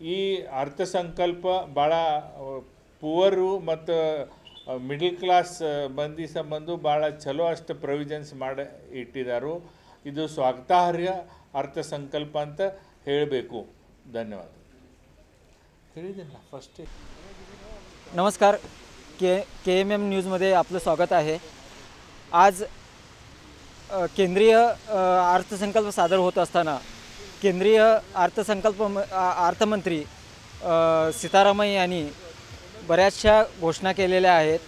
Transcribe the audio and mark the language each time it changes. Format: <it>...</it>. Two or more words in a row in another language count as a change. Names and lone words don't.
<kn>ಈ ಅರ್ಥಸಂಕಲ್ಪ ಭಾಳ ಪುವರು ಮತ್ತು</kn> <en>middle class</en> <kn>ಮಂದಿ ಸಂಬಂಧ ಭಾಳ ಚಲೋ ಅಷ್ಟು ಪ್ರೊವಿಷನ್ಸ್ ಮಾಡಿ ಇಟ್ಟಿದ್ದಾರೆ. ಇದು ಸ್ವಾಗತಾರ್ಹ ಅರ್ಥಸಂಕಲ್ಪ ಅಂತ ಹೇಳಬೇಕು. धन्यवाद. ಹೇಳಿದಿಲ್ಲ ಫಸ್ಟ್.</kn> <mr>नमस्कार, KMM न्यूजमध्ये आपलं स्वागत आहे. आज केंद्रीय अर्थसंकल्प सादर होत असताना केंद्रीय अर्थमंत्री सीतारामन यांनी बऱ्याचशा घोषणा केलेल्या आहेत.</mr>